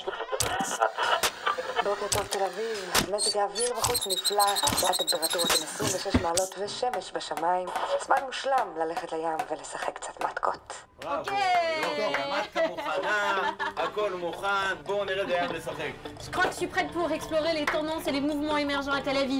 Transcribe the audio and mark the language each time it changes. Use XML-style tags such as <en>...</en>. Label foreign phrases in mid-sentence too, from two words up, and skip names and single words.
<he>בוקר טוב תל אביב, מזג האוויר בחוץ נפלא, הטמפרטורות הן 26 מעלות ושמש בשמיים, זמן מושלם ללכת לים ולשחק קצת מתקות. אוקיי, המתקה מוכנה, הכל מוכן, בואו נרד לים לשחק.</he> <fr>Je crois que je suis prête pour explorer les tendances et les mouvements émergents à Tel Aviv.</fr>